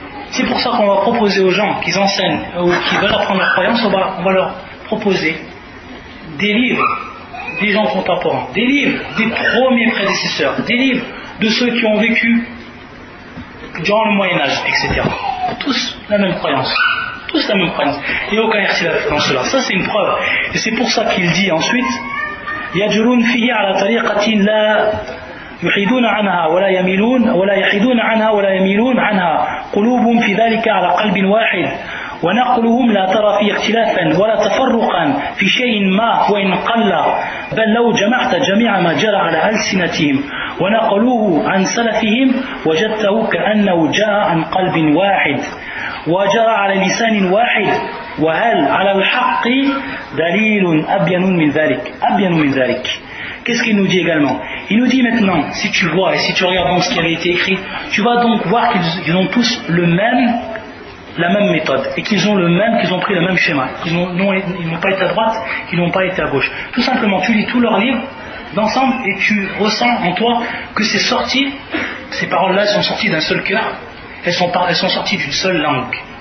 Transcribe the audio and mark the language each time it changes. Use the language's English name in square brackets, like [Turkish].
[French] C'est pour ça qu'on va proposer aux gens qui enseignent ou qui veulent apprendre leur croyance, on va leur proposer des livres des gens contemporains, des livres des premiers prédécesseurs, des livres de ceux qui ont vécu durant le Moyen-Âge, etc. Tous la même croyance. Tous la même croyance. Il n'y a aucun ikhtilaf dans cela. Ça, c'est une preuve. Et c'est pour ça qu'il dit ensuite [Arabic] يجرون فيه على طريقة لا يحيدون عنها ولا يحيدون عنها ولا يميلون عنها قلوب في ذلك على قلب واحد ونقلهم لا ترى فيه اختلافا ولا تفرقا في شيء ما وإن قل بل لو جمعت جميع ما جرى على ألسنتهم ونقلوه عن سلفهم وجدته كأنه جاء عن قلب واحد وجرى على لسان واحد وهل على الحق دليل أبين من ذلك. [French] Qu'est-ce qu'il nous dit également? Il nous dit maintenant, si tu vois et si tu regardes donc ce qui avait été écrit, tu vas donc voir qu'ils ont tous la même méthode et qu'ils ont pris le même schéma. Ils n'ont pas été à droite, ils n'ont pas été à gauche. Tout simplement, tu lis tous leurs livres d'ensemble et tu ressens en toi que ces paroles-là sont sorties d'un seul cœur, elles sont sorties d'une seule langue.